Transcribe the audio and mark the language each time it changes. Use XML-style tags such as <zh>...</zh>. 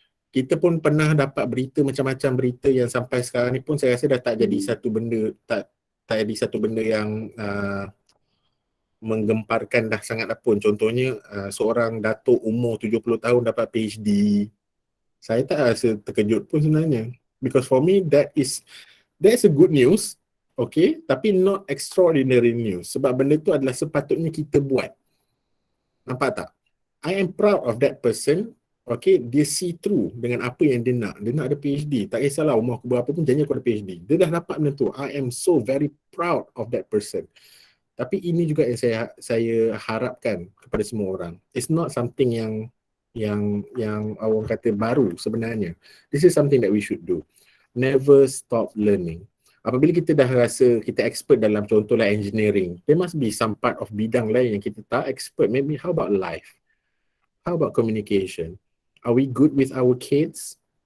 <ms>Kita pun pernah dapat berita macam-macam berita yang sampai sekarang ni pun saya rasa dah tak jadi satu benda, tak jadi satu benda yang menggemparkan dah sangat dah pun. Contohnya seorang datuk umur 70 tahun dapat PhD. Saya tak rasa terkejut pun sebenarnya.</ms> <en>Because for me that's a good news. Okay,</en> <ms>tapi</ms> <en>not extraordinary news.</en> <ms>Sebab benda tu adalah sepatutnya kita buat. Nampak tak?</ms> <en>I am proud of that person.</en> <ms>Okay, dia see through dengan apa yang dia nak. Dia nak ada PhD. Tak kisahlah umur aku berapa pun, janji aku ada PhD. Dia dah dapat benda tu.</ms> <en>I am so very proud of that person.</en> <ms>Tapi ini juga yang saya harapkan kepada semua orang.</ms> <en>It's not something</en> <ms>yang orang kata baru sebenarnya.</ms> <en>This is something that we should do. Never stop learning.</en> <ms>Apabila kita dah rasa kita expert dalam contohlah</ms> <en>engineering, there must be some part of</en> <ms>bidang lain yang kita tak</ms> <en>expert. Maybe how about life? How about communication? Are we good with our kids?</en>